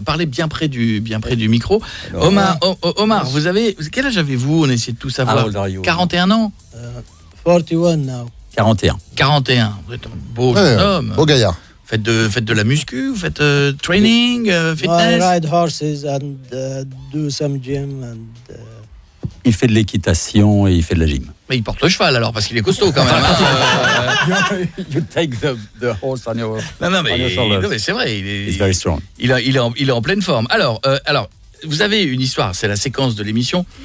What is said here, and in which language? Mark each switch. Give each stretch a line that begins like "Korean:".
French: Parlez bien près du micro. Omar, vous avez quel âge avez-vous? On essaie de tout savoir. 41 ans.
English: 41 now. 41. 41.
French: Vous êtes un beau jeune homme. Beau gaillard. Faites de la muscu, vous faites training, fitness.
English: I ride horses and do some gym and.
French: Il fait de l'équitation et il fait de la gym. Mais il porte le cheval alors, parce qu'il est costaud quand même.
English: You take the horse on your
French: Non, mais c'est vrai.
English: He's very strong.
French: Il est en pleine forme. Alors, vous avez une histoire, c'est la séquence de l'émission.